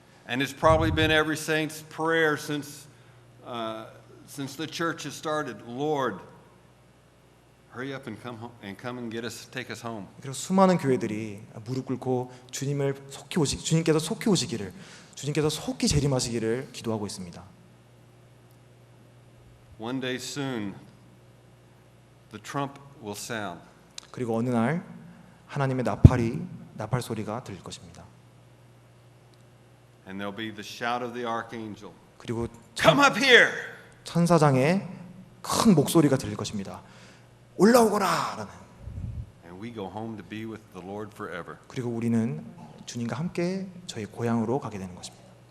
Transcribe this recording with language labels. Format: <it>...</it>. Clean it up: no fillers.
<en>And it's probably been every saint's prayer since the church has started. Lord, hurry up and come and take us home.</en> <ko>그리고 수많은 교회들이 무릎 꿇고 주님께서 속히 오시기를, 주님께서 속히 재림하시기를 기도하고 있습니다.</ko> <en>One day soon, the trump will sound.</en> <ko>그리고 어느 날 하나님의 나팔 소리가 들릴 것입니다.</ko> <en>And there'll be the shout of the archangel.</en> <ko>그리고</ko> <en>Come up here.</en> <ko>천사장의 큰 목소리가 들릴 것입니다. 올라오거라라는.</ko> <en>And we go home to be with the Lord forever.</en> <ko>그리고 우리는 주님과 함께 저희 고향으로 가게 되는 것입니다.</ko>